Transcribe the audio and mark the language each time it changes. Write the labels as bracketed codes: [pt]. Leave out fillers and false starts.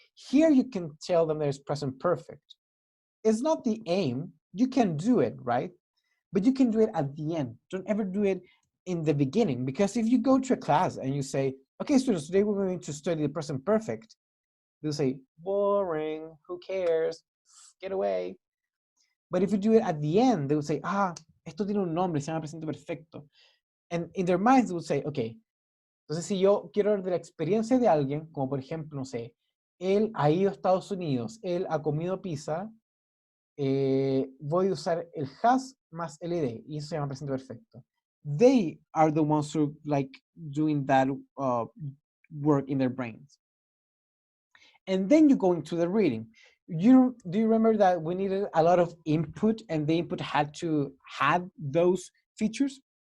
[en] Here you can tell them that it's present perfect. It's not the aim. You can do it, right? But you can do it at the end. Don't ever do it in the beginning, because if you go to a class and you say, okay, students, today we're going to study the present perfect, they'll say, boring, who cares, get away. But if you do it at the end, they will say, [es] esto tiene un nombre, se llama presente perfecto. [en] And in their minds, they will say, okay, [es] entonces si yo quiero hablar de la experiencia de alguien, como por ejemplo, no sé, él ha ido a Estados Unidos, él ha comido pizza, voy a usar el has más el ed, y eso se llama presente perfecto. [en] They are the ones who like doing that work in their brains. And then you go into the reading. Do you remember that we needed a lot of input, and the input had to have those features?